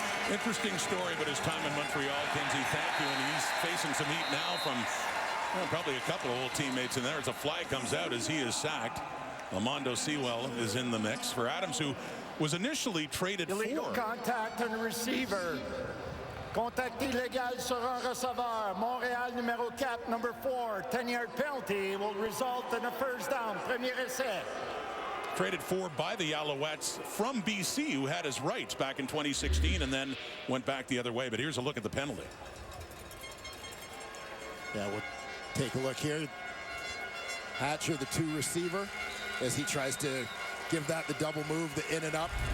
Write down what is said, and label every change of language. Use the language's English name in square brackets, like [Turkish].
[English] Interesting story about his time in Montreal, Kenzie. Thank you. And he's facing some heat now from probably a couple of old teammates in there as a flag comes out as he is sacked. Armando Sewell is in the mix for Adams, who was initially traded Illegal for. contact on the receiver. [French] Contact illégal sur un receveur. Montréal numéro 4, [English] number 4. 10-yard penalty will result in a first down. [French] Premier essai. [English] Traded for by the Alouettes from BC, who had his rights back in 2016 and then went back the other way. But here's a look at the penalty. Yeah, we'll take a look here. Hatcher, the 2 receiver, as he tries to give that the double move, the in and up.